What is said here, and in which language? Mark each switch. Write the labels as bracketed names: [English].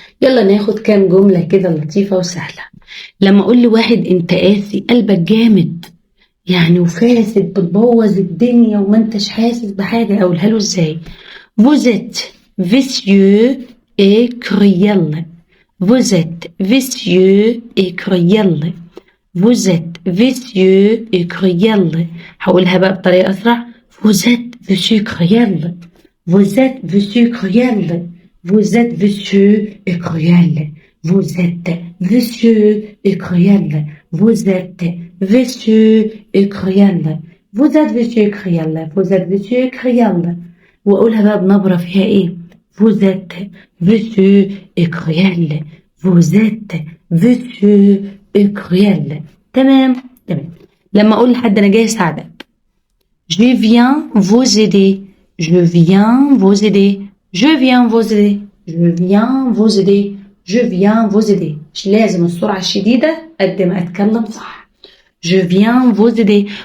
[Arabic] يلا ناخد كام جملة كده لطيفة وسهلة. لما اقول لواحد انت قاسي قلبك جامد يعني وفاسد بتبوظ الدنيا وما انتش حاسس بحاجة، اقولها له ازاي؟ [French] Vous êtes vicieux et cruel. Vous êtes vicieux et cruel. Vous êtes vicieux et cruel. [Arabic] هقولها بقى بطريقة أسرع. [French] Vous êtes vicieux cruel. Vous êtes vicieux cruel. Vous êtes vicieux et cruel. Vous êtes vicieux et cruel. Vous êtes vicieux et cruel. Vous êtes vicieux cruel. Vous êtes vicieux cruel. [Arabic] وأقولها بقى بنبرة فيها إيه؟ [French] Vous êtes vicieux et cruel. Vous êtes vicieux et cruel. [Arabic] تمام. لما أقول لحد أنا جاي أساعدك. [French] Je viens vous aider. Je viens vous aider. Je viens vous aider. Je viens vous aider. Je viens vous aider. [Arabic] مش لازم السرعة الشديدة قد ما أتكلم صح. [French] Je viens vous aider.